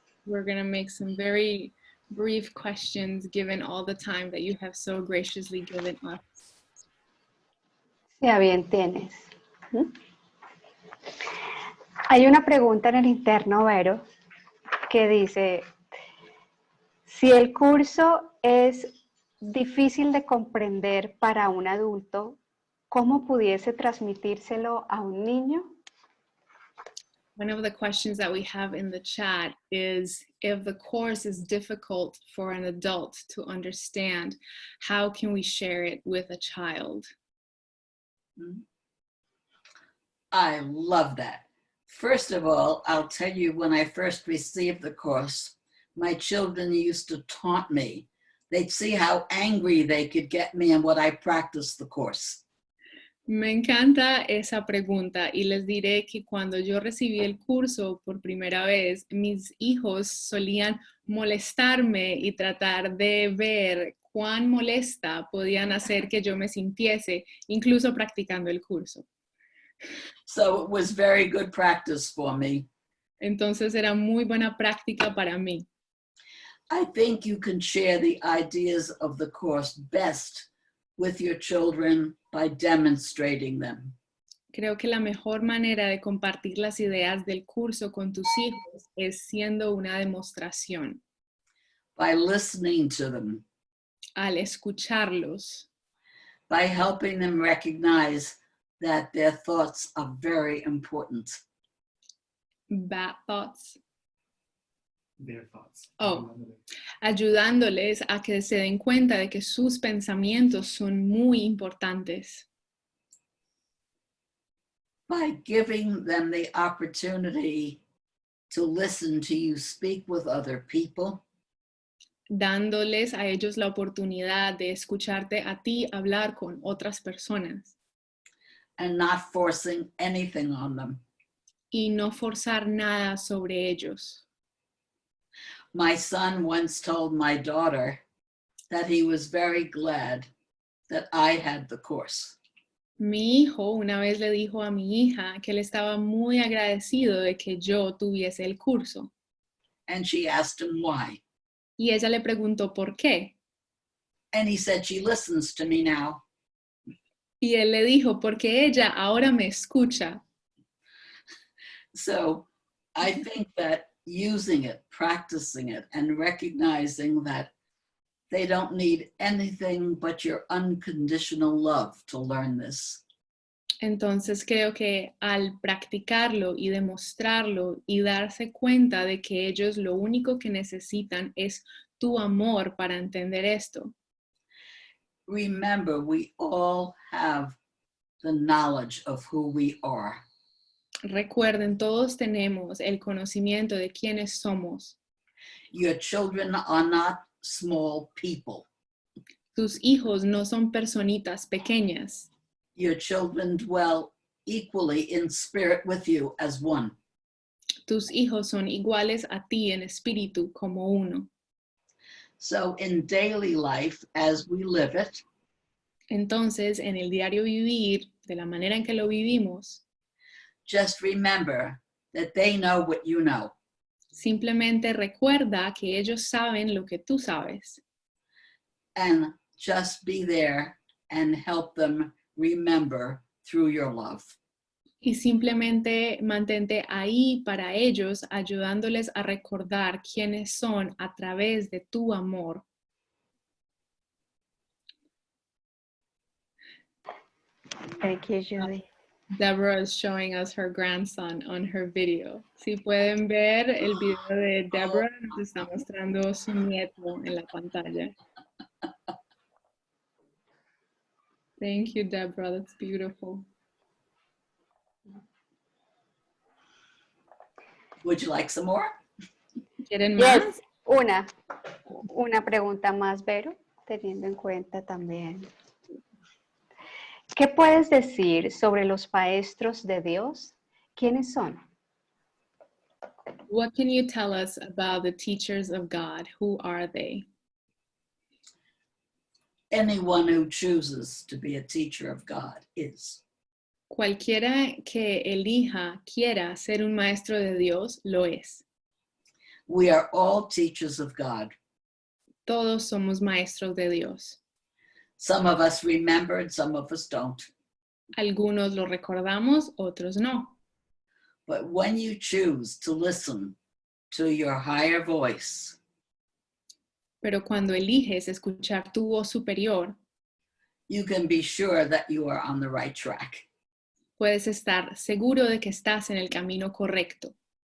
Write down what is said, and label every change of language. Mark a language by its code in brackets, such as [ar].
[en] We're going to make some very brief questions given all the time that you have so graciously given us. [es] Ya bien tienes. ¿Mm? Hay una pregunta en el interno, Vero, que dice, Si el curso es difícil de comprender para un adulto, ¿cómo pudiese transmitírselo a un niño? [en] One of the questions that we have in the chat is, if the course is difficult for an adult to understand, how can we share it with a child? I love that. First of all, I'll tell you, when I first received the course, my children used to taunt me. They'd see how angry they could get me and what I practiced the course. [es] Me encanta esa pregunta y les diré que cuando yo recibí el curso por primera vez, mis hijos solían molestarme y tratar de ver cuán molesta podían hacer que yo me sintiese, incluso practicando el curso. [en] So it was very good practice for me. [es] Entonces era muy buena práctica para mí. [en] I think you can share the ideas of the course best with your children by demonstrating them. [es] Creo que la mejor manera de compartir las ideas del curso con tus hijos es siendo una demostración. [en] By listening to them, [es] Al escucharlos, [en] by helping them recognize that their thoughts are very important. bad thoughts. Their thoughts. Oh. [es] Ayudándoles a que se den cuenta de que sus pensamientos son muy importantes. [en] By giving them the opportunity to listen to you speak with other people, [es] Dándoles a ellos la oportunidad de escucharte a ti hablar con otras personas [en] and not forcing anything on them. [es] y no forzar nada sobre ellos. [en] My son once told my daughter that he was very glad that I had the course. [es] Mi hijo una vez le dijo a mi hija que él estaba muy agradecido de que yo tuviese el curso. [en] And she asked him why. [es] Y ella le preguntó por qué. [en] And he said, she listens to me now. [es] Y él le dijo, porque ella ahora me escucha. [en] So I think that using it, practicing it, and recognizing that they don't need anything but your unconditional love to learn this. [es] Entonces creo que al practicarlo y demostrarlo y darse cuenta de que ellos lo único que necesitan es tu amor para entender esto. [en] Remember, we all have the knowledge of who we are. [es] Recuerden, todos tenemos el conocimiento de quiénes somos. [en] Your children are not small people. [es] Tus hijos no son personitas pequeñas. [en] Your children dwell equally in spirit with you as one. [es] Tus hijos son iguales a ti en espíritu como uno. [en] So in daily life, as we live it, [es] Entonces, en el diario vivir, de la manera en que lo vivimos, [en] just remember that they know what you know. [es] simplemente recuerda que ellos saben lo que tú sabes. [en] And just be there and help them remember through your love. [es] Y simplemente mantente ahí para ellos, ayudándoles a recordar quiénes son a través de tu amor. [en] Thank you, Judy. Deborah is showing us her grandson on her video. [es] Si pueden ver el video de Deborah, nos está mostrando su nieto en la pantalla. [en] Thank you, Deborah. That's beautiful. Would you like some more? [es] ¿Quieren más? [en] Yes, [es] una pregunta más, Vero, teniendo en cuenta también. ¿Qué puedes decir sobre los maestros de Dios? ¿Quiénes son? [en] What can you tell us about the teachers of God? Who are they? Anyone who chooses to be a teacher of God is. [es] Cualquiera que elija, quiera ser un maestro de Dios, lo es. [en] We are all teachers of God. [es] Todos somos maestros de Dios. [en] Some of us remember and some of us don't. [es] Algunos lo recordamos, otros no. [en] But when you choose to listen to your higher voice, [es] Pero cuando eliges escuchar tu voz superior, [en] you can be sure that you are on the right track. [es] puedes estar seguro de que estás en el camino correcto.